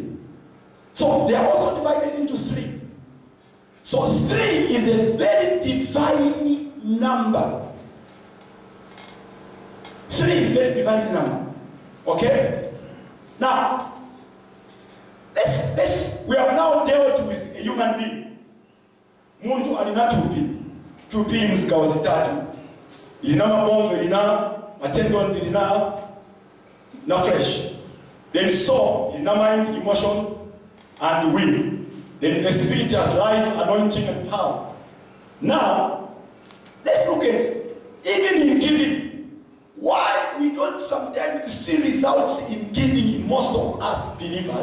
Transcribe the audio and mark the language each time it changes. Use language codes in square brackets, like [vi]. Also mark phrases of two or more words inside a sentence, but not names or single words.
[en] So they are also divided into 3. So 3 is a very divine number. 3 is a very divine number. Okay? Now, we have now dealt with a human being. [ny] Muntu alina tupi mzigawo zitatu. Ilina mabonzo, ilina tendons, ilina na flesh. [en] Then soul, ilina mind, emotions, and will. Then the spirit has life, anointing, and power. Now, let's look at, even in giving, why we don't sometimes see results in giving in most of us believers.